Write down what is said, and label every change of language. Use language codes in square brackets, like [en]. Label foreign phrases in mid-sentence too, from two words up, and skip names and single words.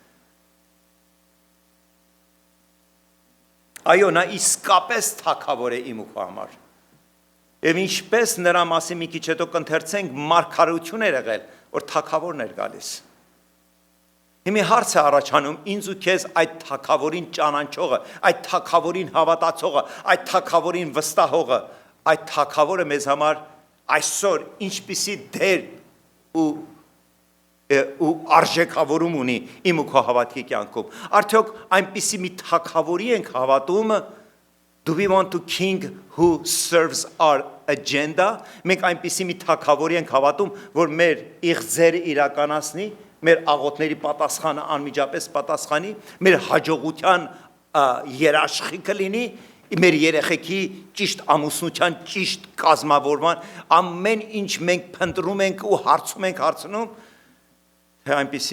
[hy] Այո, նա իսկապես թագավոր է իմ ու քո համար։ Եվ ինչպես նրա մասին մի քիչ հետո կընթերցենք, մարգարեություն էր եղել, որ թագավորն էր գալիս։ Հիմա հարց է առաջանում ինձ ու քեզ այդ թագավորին ճանաչողը, այդ թագավորին հավատացողը, այդ թագավորին վստահողը, այդ թագավորը մեզ համար այսօր ինչպիսի դեր ու արժեքավորում ունի իմ ու քո հավատքի կյանքում։ Արդյոք այնպիսի մի թագավորի ենք հավատում, [en] do we want to king who serves our agenda? [hy] Մենք այնպիսի մի թագավորի ենք հավատում, որ մեր իղձերը իրականացնի, մեր աղոթների պատասխանը անմիջապես պատասխանի, մեր հաջողության երաշխիքը լինի, մեր երեխեքի ճիշտ ամուսնության, ճիշտ կազմավորման, ամեն ինչ մենք փնտրում ենք ու հարցում ենք հարցնում, թե այնպիսի